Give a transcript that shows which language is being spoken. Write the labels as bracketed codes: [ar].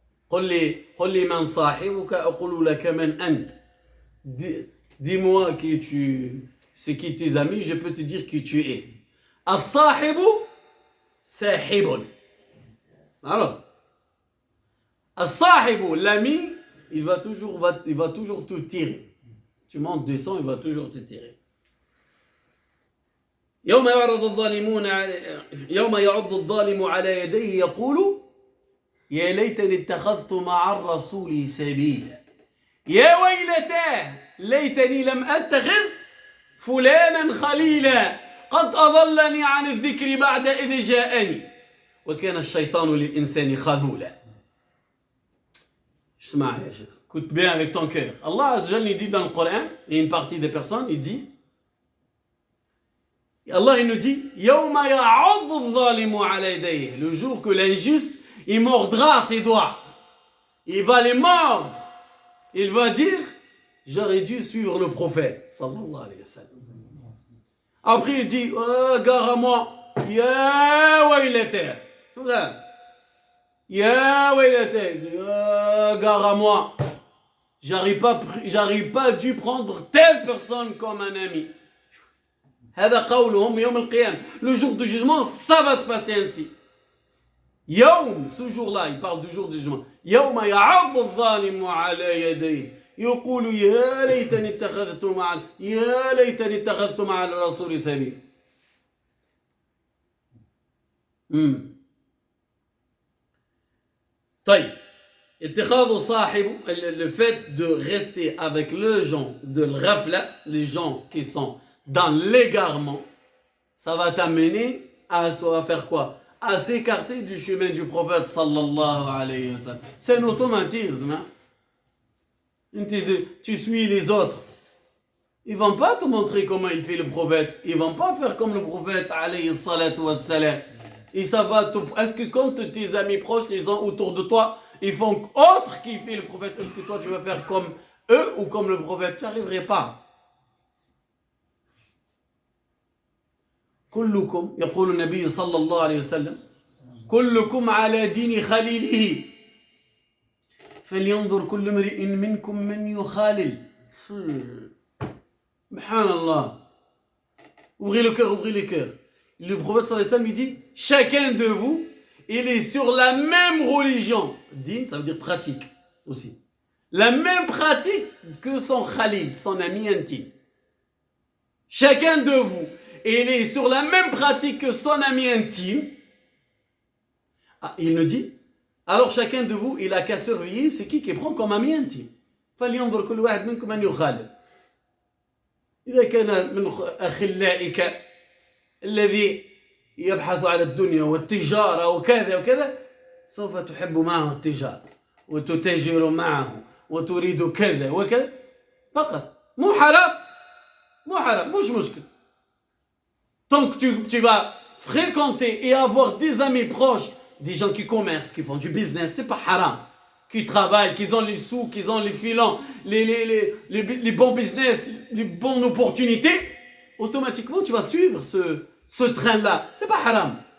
[ar] قل لي من صاحبك أقول لك من أنت. [fr] Dis-moi c'est qui tes amis, je peux te dire qui tu es. [ar] الصاحب ساحب. Alors, [fr] As-sahibu, l'ami, il va toujours te tirer. Tu montes, descends, il va toujours te tirer. [ar] يوم يعض الظالم على يديه يقول يا ليتني اتخذت مع الرسول سبيلا يا ويلتاه ليتني لم أتخذ فلانا خليلا قد أضلني عن الذكر بعد إذ جاءني وكان الشيطان للإنسان خذولا. اسمع يا شيخ, [fr] écoute bien avec ton cœur. Allah Azza wa Jalla dit dans le Coran, et une partie des personnes, ils disent, Allah il nous dit, [ar] يَوْمَ يَعَضُّ الظَّالِمُ عَلَى يَدَيْهِ, [fr] le jour que l'injuste, il mordra ses doigts. Il va les mordre. Il va dire, j'aurais dû suivre le prophète, sallallahu alayhi wa sallam. Après il dit, oh, gare à moi, ya waylata. Ya waylata. Il dit, oh, gare à moi. J'arrive pas dû prendre telle personne comme un ami. [ar] هذا قولهم يوم القيامة. [fr] Le jour du jugement, ça va se passer ainsi. يوم, ce jour-là, il parle du jour du jugement. [ar] يوم يعض الظالم على يديه يقول يا ليتني اتخذت مع الرسول سبيلا. طيب, اتخاذ صاحب, [fr] le fait de rester avec les gens de l'ghafla, les gens qui sont dans l'égarement, ça va t'amener à faire quoi? À s'écarter du chemin du prophète sallallahu alayhi wa sallam. C'est un automatisme. Hein? Tu suis les autres. Ils ne vont pas te montrer comment il fait le prophète. Ils ne vont pas faire comme le prophète alayhi salatu wa salam. Et ça va est-ce que quand tes amis proches, les gens autour de toi, ils font autre qui fait le prophète, est-ce que toi tu vas faire comme eux ou comme le prophète? Tu n'y arriverais pas. [ar] كلكم يقول النبي صلى الله عليه وسلم كلكم على دين خليله فلينظر كل امرئ منكم من يخالل. سبحان الله. [fr] Ouvrez le cœur, ouvrez les cœurs. Le prophète sallallahu alayhi wa sallam il dit, chacun de vous, il est sur la même religion. Din, ça veut dire pratique aussi. La même pratique que son khalil, son ami intime. Chacun de vous, il est sur la même pratique que son ami intime. Ah, il nous dit, alors chacun de vous, il a qu'à surveiller, c'est qui prend comme ami intime. [ar] فلينظر كل واحد منكم من يخالل. إذا كان من أخلائك الذي يبحث على الدنيا والتجارة وكذا وكذا سوف تحب معه التجارة وتتاجر معه وتريد كذا وكذا فقط. مو حرام مش مشكل. [fr] Tant que tu vas fréquenter et avoir des amis proches, des gens qui commercent, qui font du business, c'est pas haram. Qui travaillent, qui ont les sous, qui ont les filons, les bons business, les bonnes opportunités, automatiquement tu vas suivre ce train-là. C'est pas haram.